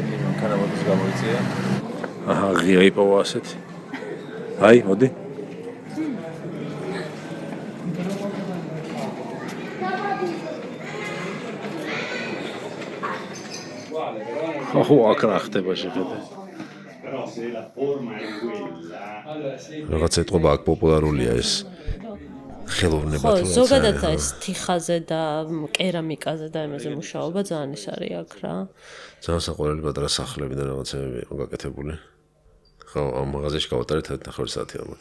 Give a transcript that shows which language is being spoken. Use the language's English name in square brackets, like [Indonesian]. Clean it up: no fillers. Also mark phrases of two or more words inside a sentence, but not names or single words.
[Georgian] მანქანა მოდის გამოიწია. აჰა, ღია იპოვა ასეთი. აი, მოდი. აჰო, აქ რა ხდება შეხედე. [Italian] Però se la forma è quella, [Georgian] რაღაც ეთყობა აქ პოპულარულია ეს ხელოვნება ხო, თუ რაცა. ზოგადად ეს თიხაზე და კერამიკაზე და იმაზე მუშაობა ძალიან ის არის აქ რა. ძალიან საყვარელი პატარა სახლები და რაღაცები იყო გაკეთებული. ხო, ამ მაღაზიაში გავატარეთ 1.5 საათი ალბათ.